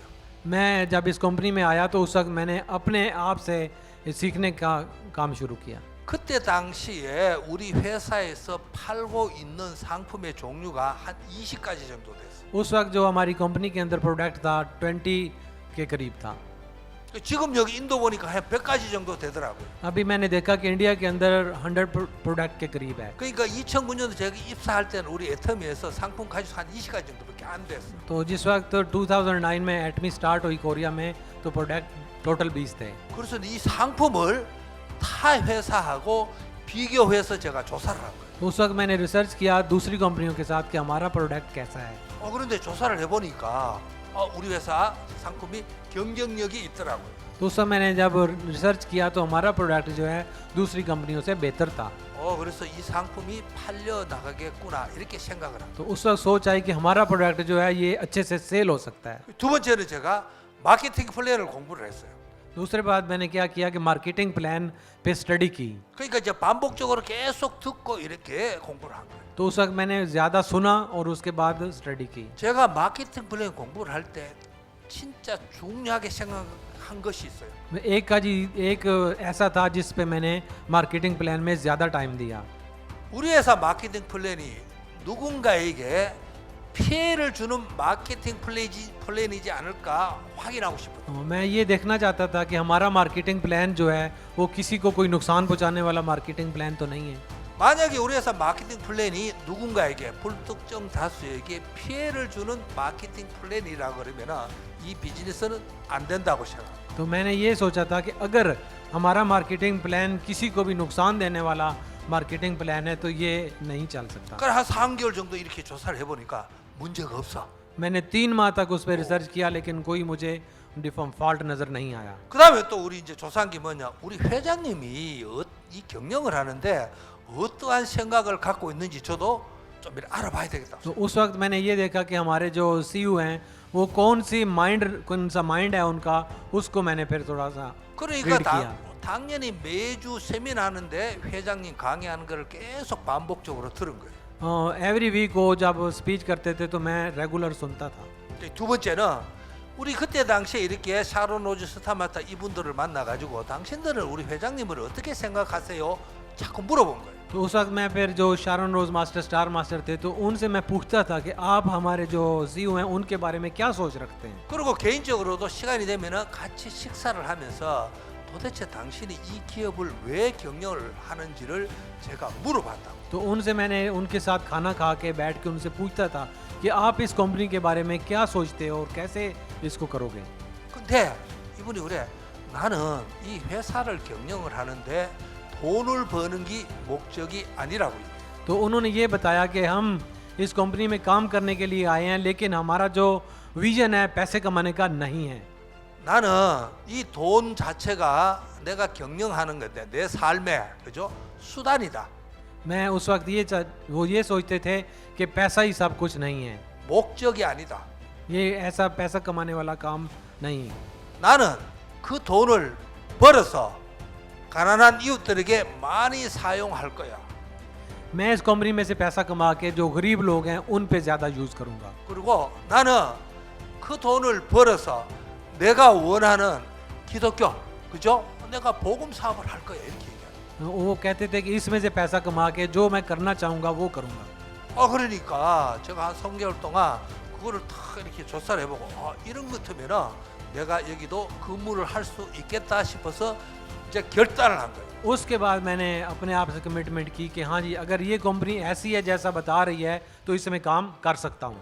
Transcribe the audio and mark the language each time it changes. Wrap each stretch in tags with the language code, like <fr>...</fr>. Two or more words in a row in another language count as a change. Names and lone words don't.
<hi>मैं जब इस कंपनी में आया तो उस वक्त मैंने अपने आप से सीखने का काम शुरू किया।</hi> <ko>그때 당시에 우리 회사에서 팔고 있는 상품의 종류가 한 20가지 정도 됐어요.</ko> <hi>उस वक्त जो हमारी कंपनी के अंदर प्रोडक्ट था 20 के करीब था।</hi> <ko>지금 여기 인도 보니까 한 100가지 정도 되더라고요.</ko> <hi>अभी मैंने देखा कि इंडिया के अंदर 100 प्रोडक्ट के करीब है।</hi> <ko>그러니까 2009년도 제가 입사할 때는 우리 애터미에서 상품 가지수 한 20가지 정도밖에 안 됐어요.</ko> <hi>तो जिस वक्त 2009 में एटमी स्टार्ट हुई कोरिया में तो</hi> <en>product total</en> <hi>20 थे।</hi> <ko>그래서 이 상품을 타 회사하고 비교해서 제가 조사를 한 거예요.</ko> <hi>तो उस वक्त मैंने रिसर्च किया दूसरी कंपनियों के साथ कि हमारा प्रोडक्ट कैसा है।</hi> <ko>그런데 조사를 해보니까 우리 회사 상품이 경쟁력이 있더라고요.</ko> <hi>तो उस समय मैंने जब रिसर्च किया तो हमारा प्रोडक्ट जो है दूसरी कंपनियों से बेहतर था।</hi> <ko>그래서 이 상품이 팔려 나가겠구나 이렇게 생각을 합니다.</ko> <hi>तो उस वक्त सोच आई कि हमारा प्रोडक्ट जो है ये अच्छे से सेल हो सकता है।</hi> <ko>두 번째는 제가 마케팅 플랜을 공부를 했어요.</ko> <hi>दूसरे बात मैंने क्या किया कि</hi> <en>marketing plan</en> <hi>पे स्टडी की।</hi> <ko>그러니까 이제 반복적으로 계속 듣고 이렇게 공부를 한 거예요.</ko> <hi>तो उस वक्त मैंने ज़्यादा सुना और उसके बाद स्टडी की।</hi> <ko>제가 마케팅 플랜 공부를 할 때 진짜 중요하게 생각한 것이 있어요.</ko> <hi>एक ऐसा था जिस पे मैंने</hi> <en>marketing plan</en> <hi>में ज़्यादा टाइम दिया।</hi> <ko>우리 회사 마케팅 플랜이 누군가에게 피해를 주는 마케팅 플랜이지 않을까 확인하고 싶어요.</ko> <hi>मैं ये देखना चाहता था कि हमारा</hi> <en>marketing plan</en> <hi>जो है वो किसी को कोई नुकसान पहुंचाने वाला</hi> <en>marketing plan</en> <hi>तो नहीं है।</hi> <ko>만약에 우리 회사 마케팅 플랜이 누군가에게 불특정 다수에게 피해를 주는 마케팅 플랜이라 그러면은 이 비즈니스는 안 된다고 생각합니다.</ko> <hi>तो मैंने ये सोचा था कि अगर हमारा</hi> <en>marketing plan</en> <hi>किसी को भी नुकसान देने वाला</hi> <en>marketing plan</en> <hi>है तो ये नहीं चल सकता।</hi> <ko>그래 한 3개월 정도 이렇게 조사를 해보니까 문제가 없어.</ko> <hi>मैंने 3 माह तक उस पर रिसर्च किया लेकिन कोई मुझे</hi> <en>default fault</en> <hi>नज़र नहीं आया।</hi> <ko>그다음에 또 우리 이제 조사한 게 뭐냐? 우리 회장님이 이 경영을 하는데 어떠한 생각을 갖고 있는지 저도 좀 알아봐야 되겠다.</ko> <hi>तो उस वक्त मैंने ये देखा कि हमारे जो सीईओ हैं वो कौन सा माइंड है उनका, उसको मैंने फिर थोड़ा सा</hi> <ko>그러니까</ko> <hi>रीड किया।</hi> <ko>당연히 매주 세미나 하는데 회장님 강의하는 거를 계속 반복적으로 들은 거예요.</ko> <en>every week</en> <hi>को जब स्पीच करते थे तो मैं रेगुलर सुनता था।</hi> <ko>두 번째는 우리 그때 당시에 이렇게 샤론 로즈 스타마타 이분들을 만나 가지고 당신들은 우리 회장님을 어떻게 생각하세요? 자꾸 물어본 거예요.</ko> <hi>तो उस वक्त मैं फिर जो शारन रोज मास्टर स्टार मास्टर थे तो उनसे मैं पूछता था कि आप हमारे जो सीईओ हैं उनके बारे में क्या सोच रखते हैं।</hi> <ko>그리고 개인적으로도 시간이 되면은 같이 식사를 하면서 도대체 당신이 이 기업을 왜 경영을 하는지를 제가 물어봤다고.</ko> <hi>तो उनसे मैंने उनके साथ खाना खा के बैठ के उनसे पूछता था कि आप इस कंपनी के बारे में क्या सोचते हो और कैसे इसको करोगे।</hi> <ko>근데 이분이 그래. 나는 이 회사를 경영을 하는데 돈을 버는 게 목적이 아니라고요.</ko> <hi>तो उन्होंने ये बताया कि हम इस कंपनी में काम करने के लिए आए हैं लेकिन हमारा जो विजन है पैसे कमाने का नहीं है।</hi> <ko>나는 이 돈 자체가 내가 경영하는 건데 내 삶의 그죠? 수단이다.</ko> <hi>मैं उस वक्त वो ये सोचते थे कि पैसा ही सब कुछ नहीं है,</hi> <ko>목적이 아니다.</ko> <hi>ये ऐसा पैसा कमाने वाला काम नहीं है।</hi> <ko>나는 그 돈을 벌어서 가난한 이웃들에게 많이 사용할 거야.</ko> <hi>मैं इस कंपनी में से पैसा कमा के जो गरीब लोग हैं उन पे ज़्यादा यूज़ करूँगा।</hi> <ko>그리고 나는 그 돈을 벌어서 내가 원하는 기독교, 그죠? 내가 복음 사업을 할 거야 이렇게 얘기하는.</ko> <hi>वो कहते थे कि इसमें से पैसा कमा के जो मैं करना चाहूँगा वो करूँगा।</hi> <ko>그러니까 제가 한 3개월 동안 그거를 탁 이렇게 조사를 해보고 이런 것 같으면은 내가 여기도 근무를 할 수 있겠다 싶어서 이제 결단을 한 거예요.</ko> <hi>उसके बाद मैंने अपने आप से कमिटमेंट की कि हाँ जी अगर ये कंपनी ऐसी है जैसा बता रही है तो इसमें काम कर सकता हूँ।</hi>